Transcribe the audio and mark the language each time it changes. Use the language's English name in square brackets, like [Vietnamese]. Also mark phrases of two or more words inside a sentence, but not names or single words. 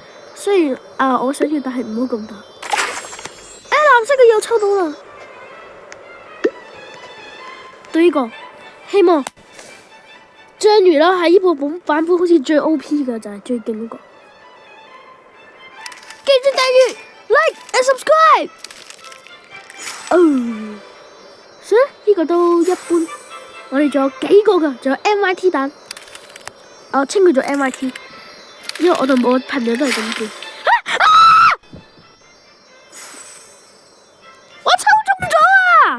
[Cantonese] 雖然我想要，但係唔好咁大。藍色嘅又抽到啦。對呢個，希望章魚啦，喺呢部版本好似最 OP 嘅就係最勁嗰個。記住訂閱 ， [English] like and subscribe。 [Cantonese] 算啦，呢個都一般。我哋仲有幾個噶，仲有 MIT 蛋，我稱佢做 MIT， 因為我同我朋友都係咁叫。我抽中咗啊！